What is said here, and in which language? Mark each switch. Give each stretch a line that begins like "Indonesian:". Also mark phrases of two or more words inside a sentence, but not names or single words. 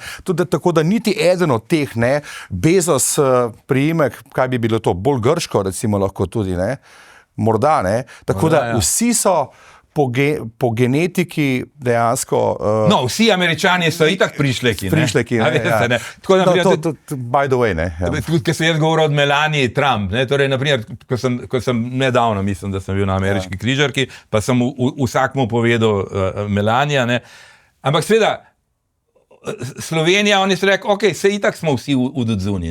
Slovenian: Tudi tako, da niti eden od teh, ne? Bezos priimek, kaj bi bilo to, bolj grško recimo lahko tudi, ne? Morda, ne? Tako da vsi so po genetiki dejansko... No, vsi Američani so itak prišleki. Prišleki, ne? Veste, ne? Tako, naprimer,
English: by the way,
Slovenian: ne? Ja. Tudi, ker sem jaz govoril od Melanie Trump, ne? Torej, naprimer, ko sem nedavno, mislim, da sem bil na ameriški križarki, pa sem vsakmu povedal Melania, ne? Ampak seveda, Slovenija, oni so rekli, ok, se itak smo vsi v dodzuni.